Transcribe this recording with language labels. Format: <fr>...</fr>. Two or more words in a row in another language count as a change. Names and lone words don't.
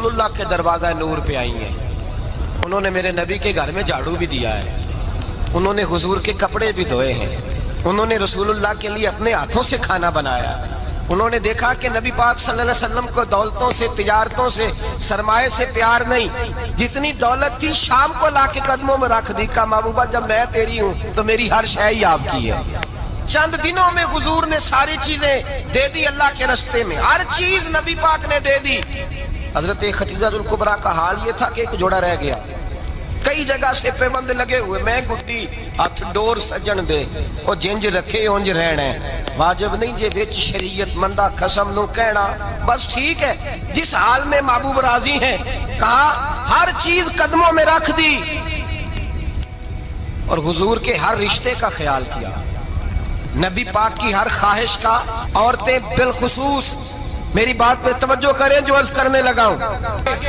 <ur>اللہ کے دروازہ نور پہ آئی ہیں، انہوں نے میرے نبی کے گھر میں جھاڑو بھی دیا ہے، انہوں نے حضور کے کپڑے بھی دھوئے ہیں، انہوں نے رسول اللہ کے لیے اپنے ہاتھوں سے کھانا بنایا، انہوں نے دیکھا کہ نبی پاک</ur> <ar>صلی اللہ علیہ وسلم</ar> <ur>کو دولتوں سے، تجارتوں سے، سرمایہ سے پیار نہیں، جتنی دولت تھی شام کو لا کے قدموں میں رکھ دی، کہا محبوبہ جب میں تیری ہوں تو میری ہر شے ہی آپ کی ہے۔ چند دنوں میں حضور نے ساری چیزیں دے دی اللہ کے رستے میں، ہر چیز نبی پاک نے دے دی۔ حضرت خدیجہ الکبریٰ کا حال یہ تھا کہ ایک جوڑا رہ گیا، کئی کئی جگہ سے پیوند لگے ہوئے,</ur> <pa>میں گڈی ہتھ ڈور سجن دے او جنج رکھے اونج رہنا ہے. واجب نہیں جے وچ شریعت مندا قسم نوں کہنا، بس ٹھیک ہے.</pa> <ur>جس حال میں محبوب راضی ہے، کہا ہر چیز قدموں میں رکھ دی اور حضور کے ہر رشتے کا خیال کیا، نبی پاک کی ہر خواہش کا. عورتیں بالخصوص میری بات پہ توجہ کریں جو عرض کرنے لگا ہوں.</ur>